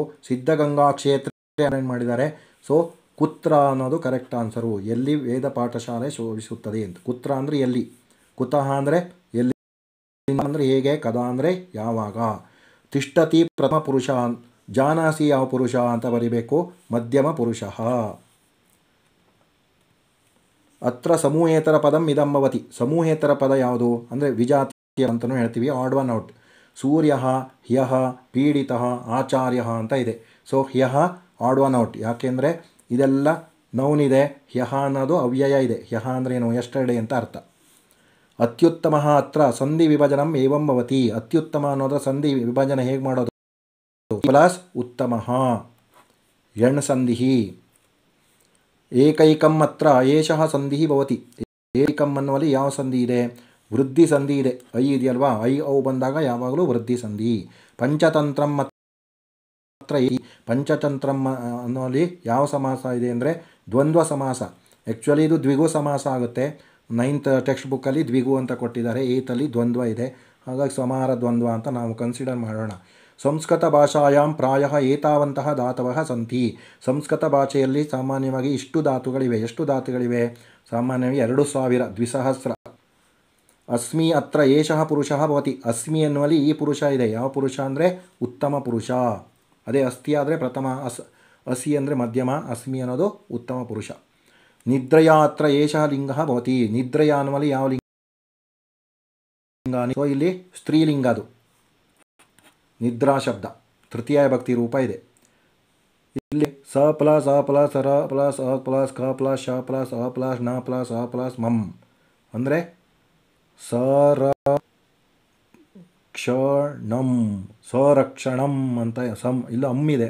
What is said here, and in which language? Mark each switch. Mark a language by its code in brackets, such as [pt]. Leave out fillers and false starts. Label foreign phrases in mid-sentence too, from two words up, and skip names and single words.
[kn] ಸಿದ್ಧಗಂಗಾ ಕ್ಷೇತ್ರ ಏನು ಮಾಡಿದ್ದಾರೆ? ಸೊ ಕುತ್ರ ಅನ್ನೋದು ಕರೆಕ್ಟ್ ಆನ್ಸರು. ಎಲ್ಲಿ ವೇದ ಪಾಠಶಾಲೆ ಶೋಭಿಸುತ್ತದೆ ಅಂತ. ಕುತ್ರ ಅಂದರೆ ಎಲ್ಲಿ, ಕುತಃ ಅಂದರೆ ಎಲ್ಲಿ ಅಂದರೆ ಹೇಗೆ, ಕದಾ ಅಂದರೆ ಯಾವಾಗ. ತಿಷ್ಠತಿ ಪ್ರಥಮ ಪುರುಷ. ಜಾನಾಸಿ ಯಾವ ಪುರುಷ ಅಂತ ಬರಿಬೇಕು, ಮಧ್ಯಮ ಪುರುಷ. [sa] ಅತ್ರ ಸಮೂಹೇತರ ಪದಂ ಇದಂ ಭವತಿ. [kn] ಸಮೂಹೇತರ ಪದ ಯಾವುದು ಅಂದರೆ ವಿಜಾತಿ ಅಂತಲೂ ಹೇಳ್ತೀವಿ, [en] odd one out. [kn] ಸೂರ್ಯ, ಹ್ಯಃ, ಪೀಡಿತ, ಆಚಾರ್ಯ ಅಂತ ಇದೆ. ಸೊ ಹ್ಯಃ [en] odd one out. [kn] ಯಾಕೆಂದರೆ ಇದೆಲ್ಲ ನೌನ್ ಇದೆ, ಹ್ಯಃ ಅನ್ನೋದು ಅವ್ಯಯ ಇದೆ. ಹ್ಯಃ ಅಂದರೆ ಏನು? ಎಸ್ಟರ್ಡೇ ಅಂತ ಅರ್ಥ. [sa] ಅತ್ಯುತ್ತಮ ಅತ್ರ ಸಂಧಿ ವಿಭಜನಂ ಏವಂ ಭವತಿ. [kn] ಅತ್ಯುತ್ತಮ ಅನ್ನೋದ್ರ ಸಂಧಿ ವಿಭಜನೆ ಹೇಗೆ ಮಾಡೋದು? ಪ್ಲಸ್ ಉತ್ತಮ ಎಣ್ ಸಂಧಿ. [sa] ಏಕೈಕಂ ಅತ್ರ ಏಷಃ ಸಂಧಿ ಭವತಿ. [kn] ಏಕೈಕಂ ಅನ್ನುವಲ್ಲಿ ಯಾವ ಸಂಧಿ ಇದೆ? ವೃದ್ಧಿ ಸಂಧಿ ಇದೆ. ಐ ಇದೆಯಲ್ವಾ, ಐ ಔ ಬಂದಾಗ ಯಾವಾಗಲೂ ವೃದ್ಧಿ ಸಂಧಿ. [sa] ಪಂಚತಂತ್ರಂ ಅತ್ರ. [kn] ಪಂಚತಂತ್ರಂ ಅನ್ನುವಲ್ಲಿ ಯಾವ ಸಮಾಸ ಇದೆ ಅಂದರೆ ದ್ವಂದ್ವ ಸಮಾಸ. ಆ್ಯಕ್ಚುಲಿ ಇದು ದ್ವಿಗು ಸಮಾಸ ಆಗುತ್ತೆ. 9th ಟೆಕ್ಸ್ಟ್ ಬುಕ್ಕಲ್ಲಿ ದ್ವಿಗು ಅಂತ ಕೊಟ್ಟಿದ್ದಾರೆ, 8th ದ್ವಂದ್ವ ಇದೆ. ಹಾಗಾಗಿ ಸಮಾರ ದ್ವಂದ್ವ ಅಂತ ನಾವು ಕನ್ಸಿಡರ್ ಮಾಡೋಣ. [sa] ಸಂಸ್ಕೃತ ಭಾಷಾಯಾಂ ಪ್ರಾಯಃ ಏತಾವಂತಹ ಧಾತವಃ ಸಂತಿ. [kn] ಸಂಸ್ಕೃತ ಭಾಷೆಯಲ್ಲಿ ಸಾಮಾನ್ಯವಾಗಿ ಇಷ್ಟು ಧಾತುಗಳಿವೆ. ಎಷ್ಟು ಧಾತುಗಳಿವೆ? ಸಾಮಾನ್ಯವಾಗಿ 2000, 2000. [sa] ಅಸ್ಮಿ ಅತ್ರ ಏಷಃ ಪುರುಷಃ ಭವತಿ. [kn] ಅಸ್ಮಿ ಎನ್ನುವಲ್ಲಿ ಈ ಪುರುಷ ಇದೆ. ಯಾವ ಪುರುಷ ಅಂದರೆ ಉತ್ತಮ ಪುರುಷ. ಅದೇ ಅಸ್ತಿ ಆದರೆ ಪ್ರಥಮ, ಅಸಿ ಅಂದರೆ ಮಧ್ಯಮ, ಅಸ್ಮಿ ಅನ್ನೋದು ಉತ್ತಮ ಪುರುಷ. [sa] ನಿದ್ರಯ ಅತ್ರ ಏಷಃ ಲಿಂಗಃ ಭವತಿ. [kn] ನಿದ್ರಯ ಅನ್ನುವಲ್ಲಿ ಯಾವ ಲಿಂಗ? ಸೊ ಇಲ್ಲಿ ಸ್ತ್ರೀಲಿಂಗ. ಅದು ನಿದ್ರಾ ಶಬ್ದ ತೃತೀಯ ಭಕ್ತಿ ರೂಪ ಇದೆ. ಇಲ್ಲಿ ಸ ಪ್ಲಸ್ ಅ ಪ್ಲಸ್ ರ ಪ್ಲಸ್ ಅ ಪ್ಲಸ್ ಕ ಪ್ಲಸ್ ಶ ಪ್ಲಸ್ ಅ ಪ್ಲಸ್ ನ ಪ್ಲಸ್ ಅ ಪ್ಲಸ್ ಮಂ ಅಂದರೆ ಸರ ಕ್ಷಣಂ, ಸಂರಕ್ಷಣಂ ಅಂತ ಇಲ್ಲ ಅಮ್ಮಿದೆ.